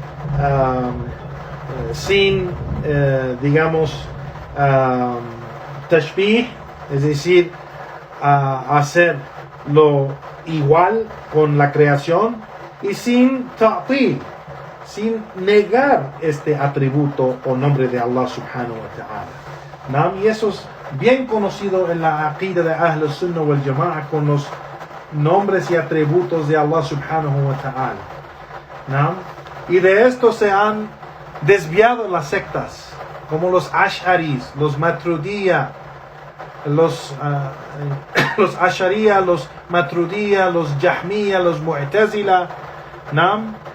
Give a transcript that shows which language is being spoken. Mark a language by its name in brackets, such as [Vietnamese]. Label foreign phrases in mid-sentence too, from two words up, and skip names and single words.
[Spanish] Sin tashbih, es decir, hacerlo igual con la creación, y sin ta'til, sin negar este atributo o nombre de Allah [Arabic] سبحانه وتعالى. [Spanish] ¿No? Y eso es bien conocido en la aqida de [Arabic] أهل السنة والجماعة, [Spanish] con los nombres y atributos de Allah [Arabic] سبحانه وتعالى. [Spanish] ¿No? Y de esto se han desviado las sectas, como los Ash'aris, los Maturidiyya, los Ash'ariyya, los Maturidiyya, los Jahmiyya, los Mu'tazila, ¿no?